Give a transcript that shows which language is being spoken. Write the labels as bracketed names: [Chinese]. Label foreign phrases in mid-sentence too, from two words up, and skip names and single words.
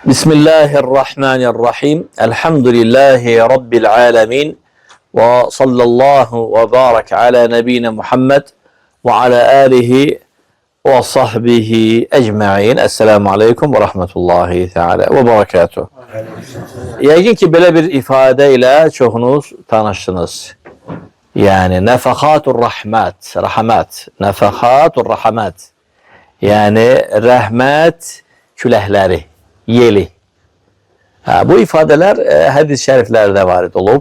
[Arabic] بسم الله الرحمن الرحيم. الحمد لله رب العالمين. وصلى الله وبارك على نبينا محمد وعلى آله وصحبه أجمعين. السلام عليكم ورحمة الله تعالى وبركاته. [Azerbaijani] Yəqin ki, belə bir ifadə ilə çoxunuz tanışdınız. Yəni, [Arabic] نفحات الرحمة، الرحمة، نفحات الرحمة. [Azerbaijani] Yəni, rəhmət küləkləri, yeli. Bu ifadələr hədis şəriflərdə varid olub.